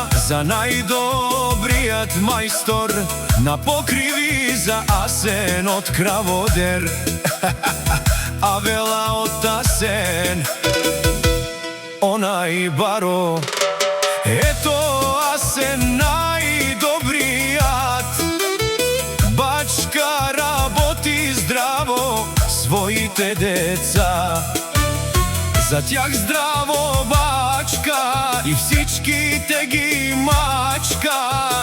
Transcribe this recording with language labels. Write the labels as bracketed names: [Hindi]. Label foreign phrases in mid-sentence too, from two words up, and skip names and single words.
[Macedonian] за најдобриот мајстор на покриви за Асен од Краводер. Авела од Асен, онај баро. Ето Асен најдобриот, бачка работи здраво своите деца. [Bulgarian] За тях здраво бачка и всичките ги мачка.